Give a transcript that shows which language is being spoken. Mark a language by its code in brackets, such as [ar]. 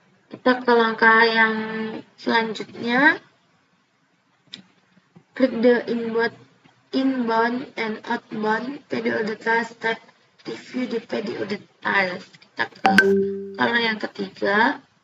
[id] Kita ke langkah yang selanjutnya. [en] Klik the inbound and outbound PDO details tab, review the PDO details. [id] Kita ke color yang ketiga.